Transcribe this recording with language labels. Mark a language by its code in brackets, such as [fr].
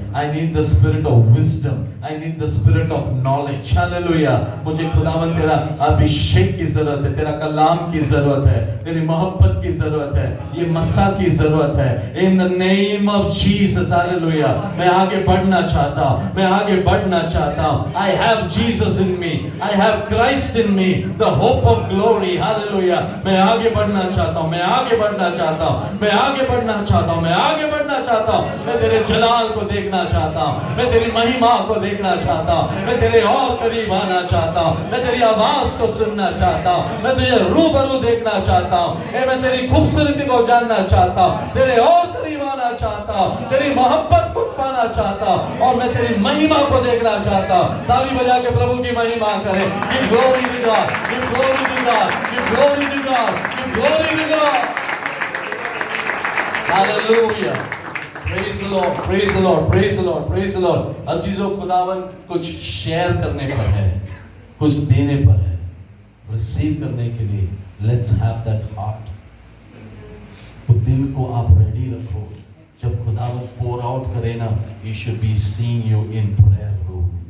[en] I need the spirit of wisdom, I need the spirit of knowledge. Hallelujah. [hi] मुझे खुदावंद तेरा अभिषेक की जरूरत है, तेरा कलाम की जरूरत है, तेरी मोहब्बत की जरूरत है, ये मसा की जरूरत है। [en] in the name of Jesus, [hi] hallelujah. मैं आगे बढ़ना चाहता हूँ, मैं आगे बढ़ना चाहता हूँ। [en] I have Jesus in me, I have Christ in me, the hope of glory, hallelujah। [hi] मैं आगे बढ़ना चाहता हूँ, मैं आगे बढ़ना चाहता हूँ, मैं आगे बढ़ना चाहता हूँ, मैं आगे बढ़ना चाहता हूँ। मैं तेरे जलाल को देखना चाहता हूँ, मैं तेरी महिमा को देखना चाहता हूँ, मैं तेरे और करीब आना चाहता हूँ, मैं तेरी आवाज को सुनना चाहता हूँ, मैं तुझे रूबरू देखना चाहता हूँ, मैं तेरी खूबसूरती को जानना चाहता हूँ, तेरे और करीब आना चाहता हूँ, तेरी मोहब्बत को पाना चाहता हूँ, और मैं तेरी महिमा को देखना चाहता हूँ। ताली बजा के प्रभु की महिमा करें। [en] Give glory to God, give glory to God, give glory to God, give glory to God. Hallelujah. Praise the Lord, praise the Lord, praise the Lord, praise the Lord. [hi] अजीजों, खुदावंद कुछ शेयर करने पर है, कुछ देने पर है। रिसीव करने के लिए [en] Let's have that heart. [hi] तो दिल को आप रेडी रखो, जब खुदावन पोर आउट करे ना, [en] he should be seeing you in prayer room।